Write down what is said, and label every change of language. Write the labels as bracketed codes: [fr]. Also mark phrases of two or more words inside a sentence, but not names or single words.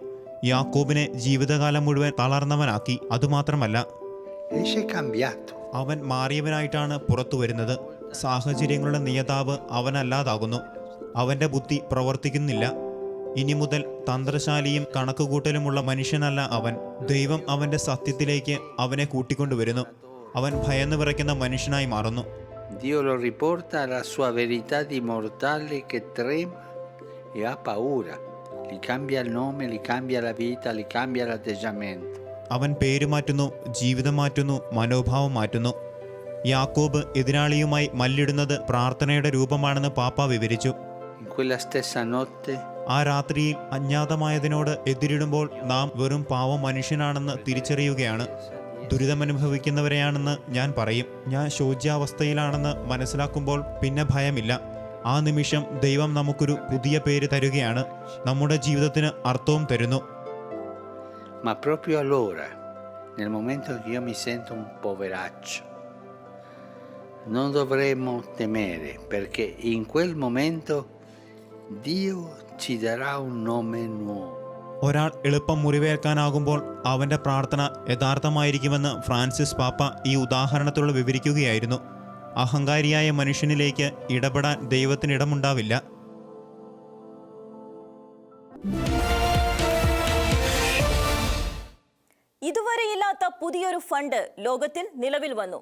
[ml] യാക്കോബിനെ ജീവിതകാലം മുഴുവൻ തളർന്നവനാക്കി. അതുമാത്രമല്ല, അവൻ മാറിയവനായിട്ടാണ് പുറത്തു വരുന്നത്. സാഹചര്യങ്ങളുടെ നിയതാവ് അവനല്ലാതാകുന്നു. അവൻ്റെ ബുദ്ധി പ്രവർത്തിക്കുന്നില്ല. ഇനി മുതൽ തന്ത്രശാലിയും കണക്കുകൂട്ടലുമുള്ള മനുഷ്യനല്ല അവൻ. ദൈവം അവൻ്റെ സത്യത്തിലേക്ക് അവനെ കൂട്ടിക്കൊണ്ടുവരുന്നു. അവൻ ഭയന്ന് വിറയ്ക്കുന്ന മനുഷ്യനായി മാറുന്നു. [it] Dio lo riporta alla sua verità di mortale che trema e ha paura. Gli cambia il nome, gli cambia la vita, gli cambia l'atteggiamento. [ml] അവൻ പേര് മാറ്റുന്നു, ജീവിതം മാറ്റുന്നു, മനോഭാവം മാറ്റുന്നു. യാക്കോബ് എതിരാളിയുമായി മല്ലിടുന്നത് പ്രാർത്ഥനയുടെ രൂപമാണെന്ന് പാപ്പ വിവരിച്ചു. [it] In quella stessa notte [ml] ആ രാത്രിയിൽ അജ്ഞാതമായതിനോട് എതിരിടുമ്പോൾ നാം വെറും പാവം മനുഷ്യനാണെന്ന് തിരിച്ചറിയുകയാണ്. ദുരിതമനുഭവിക്കുന്നവരെയാണെന്ന് ഞാൻ പറയും. ഞാൻ ശോച്യാവസ്ഥയിലാണെന്ന് മനസ്സിലാക്കുമ്പോൾ പിന്നെ ഭയമില്ല. ആ നിമിഷം ദൈവം നമുക്കൊരു പുതിയ പേര് തരുകയാണ്. നമ്മുടെ ജീവിതത്തിന് അർത്ഥവും തരുന്നു. [it] Ma proprio allora, nel momento che io mi sento un poveraccio, non dovremmo temere, perché in quel momento Dio ci darà un nome nuovo. [ml] ഒരാൾ എളുപ്പം മുറിവേൽക്കാനാകുമ്പോൾ അവൻ്റെ പ്രാർത്ഥന യഥാർത്ഥമായിരിക്കുമെന്ന് ഫ്രാൻസിസ് പാപ്പ ഈ ഉദാഹരണത്തിലൂടെ വിവരിക്കുകയായിരുന്നു. അഹങ്കാരിയായ മനുഷ്യനിലേക്ക് ഇടപെടാൻ ദൈവത്തിന് ഇടമുണ്ടാവില്ല. ഇതുവരെയില്ലാത്ത പുതിയൊരു ഫണ്ട് ലോകത്തിൽ നിലവിൽ വന്നു.